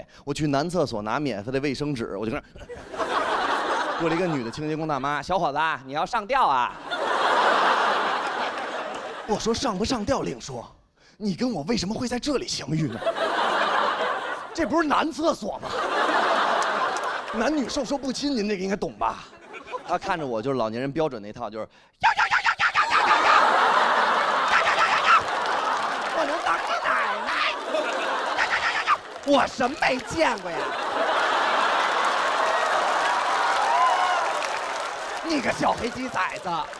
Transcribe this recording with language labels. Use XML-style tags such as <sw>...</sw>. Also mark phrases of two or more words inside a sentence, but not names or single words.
<zh>我去男廁所拿免費的衛生紙，我就跟那過了一個女的清潔工大媽，小伙子你要上吊啊？我說上不上吊另說，你跟我為什麼會在這裡相遇呢？這不是男廁所嗎？男女授受不親，您這個應該懂吧？他看着我就是老年人标准那套，就是我能当你奶奶？我什么没见过呀？你个小黑鸡崽子！</zh>